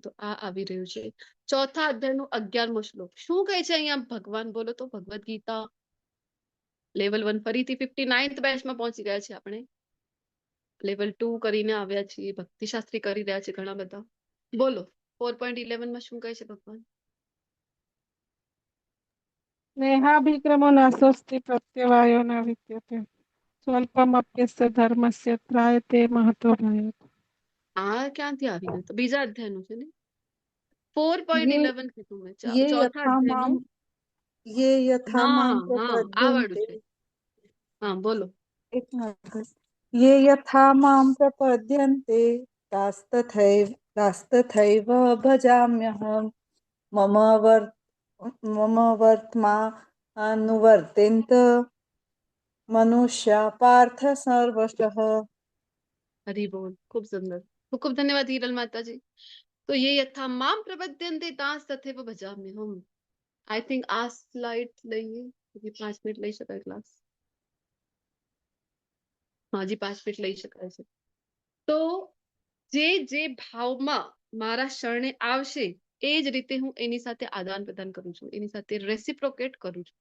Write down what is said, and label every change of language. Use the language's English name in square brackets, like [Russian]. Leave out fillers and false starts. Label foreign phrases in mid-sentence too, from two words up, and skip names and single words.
[Gujarati] તો આ આવી રહ્યું છે ચોથા અધ્યાયનો 11મો શ્લોક. શું કહે છે અહીંયા ભગવાન? બોલો તો. ભગવદ્ ગીતા લેવલ 1 ફરીથી 59th બેચમાં પહોંચી ગયા છે આપણે. લેવલ 2 કરીને આવ્યા છીએ, ભક્તિશાસ્ત્રી કરી રહ્યા છે ઘણા બધા. બોલો 4.11માં શું કહે છે ભગવાન? [Sanskrit] स्नेहाभिक्रमो न स्वस्ति प्रत्यवायो न विद्यते स्वल्पमप्यस्य धर्मस्य त्रायते महतो भयात्। [Gujarati] આ ક્યાંથી આવી ગયું? તો બીજા અધ્યાયનું છે ને. 4.11 કીધું મેં. [Sanskrit] ये [Gujarati] ચોથા [Sanskrit] यथा [Gujarati] અધ્યાયનું. [Sanskrit] माम ये यथा माम [Gujarati] હા આ વાળું [Sanskrit] प्रपद्यन्ते [Gujarati] છે. હા બોલો. [Hindi] एक मिनट। [Sanskrit] ये यथा माम प्रपद्यन्ते तास्तथैव भजाम्यहम् मम वर्त्मानुवर्तेन्त मनुष्या पार्थ सर्वशः। [Hindi] हरि बोल. खूब सुंदर. खूब खूब धन्यवाद હિરલ માતાજી. [Gujarati] તો [Sanskrit] ये यथा माम प्रपद्यन्ते तास तथैव भजाम्यहम्. [English] I think [Gujarati] આ સ્લાઇડ લઈએ. હજી 5 મિનિટ લઈ શકાય ક્લાસ? હા, હજી 5 મિનિટ લઈ શકાય છે. તો જે ભાવમાં મારા શરણે આવશે એ જ રીતે હું એની સાથે આદાન પ્રદાન કરું છું, એની સાથે રેસિપ્રોકેટ કરું છું.